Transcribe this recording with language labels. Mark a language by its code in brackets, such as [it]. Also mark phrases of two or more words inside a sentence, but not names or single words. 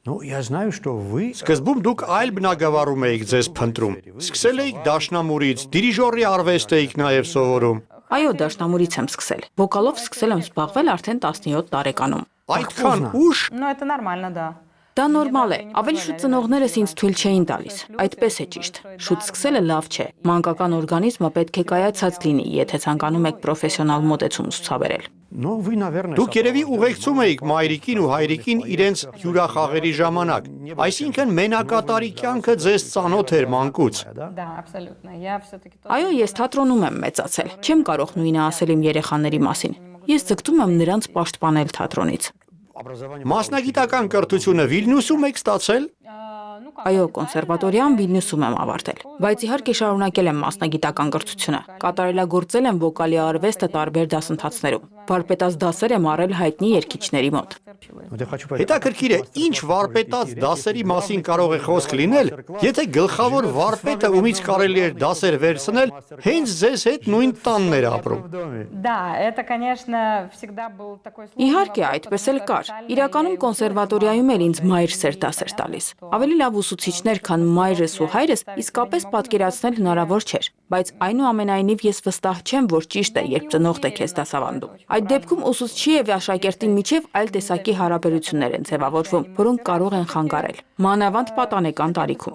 [ru] Я знаю, что вы [hy] Սկզբում դուք այլ բնագավառում էիք ձեզ փնտրում։ Սկսել էիք դաշնամուրից, դիրիժորի արվեստ էիք նաև սովորում։ Այո, դաշնամուրից եմ սկսել։ Վոկալով սկսել եմ զբաղվել արդեն 17 տարեկանում։ Այդքան ուշ [ru] Ну, это нормально, да. [hy] Դա նորմալ է։ Ավելի շուտ ծնողներս ինձ թույլ չէին տալիս։ Այդպես է ճիշտ։ Շուտ սկսելը լավ չէ։ Մանկական օրգանիզմը պետք է կայացած լինի, եթե ցանկանում եք պրոֆեսիոնալ մոտեցում ցուցաբերել։ [ru] Но вы, наверное, [hy] դուք երևի ուղեկցում էիք մայրիկին ու հայրիկին իրենց հյուրախաղերի ժամանակ։ Այսինքն մենակատարի կյանքը ձեզ ծանոթ էր մանկուց։ [ru] Да, абсолютно. Я все-таки [hy] Այո, ես թատրոնում եմ մեծացել։ Չեմ կարող նույնը ասել իմ երեխաների մասին։ Ես ձգտում եմ նրանց պաշտպանել թատրոնից։ Մասնագիտական կրթությունը Վիլնյուսում եք ստացել։ Այո, կոնսերվատորիան Վիլնյուսում եմ ավարտել, բայց իհարկե շարունակել եմ մասնագիտական կրթությունը։ Կատարելագործել եմ վոկալի արվեստը տարբեր դասընթացներում։ Վարպետաց դասեր եմ առել հայտնի երգիչների մոտ։ [ru] Вот я хочу понять. [hy] Հետաքրքիր է, ինչ վարպետաց դասերի մասին կարող է խոսք լինել, եթե գլխավոր վարպետը, ումից կարելի էր դասեր վերցնել, հենց ձեզ հետ նույն տանն էր ապրում։ [ru] Да, это, конечно, всегда был такой случай. [hy] Իհարկե, այդպես էլ կար։ Իրականում կոնսերվատորիայում էլ ինձ մայրս էր դասեր տալիս։ Ավելի լավ ուսուցիչներ, քան մայրս ու հայրս, իսկապես պատկերացնել հնարավոր չէր, բայց այնուամենայնիվ ես վստահ չեմ, որ ճիշտ է, երբ ծնողդ է քեզ դասավանդում։ Այդ դեպքում ուսուցչի եւ աշակերտի միջև այլ տեսակի հարաբերություններ են ձևավորվում, որոնք կարող են խանգարել, մանավանդ պատանեկան տարիքում։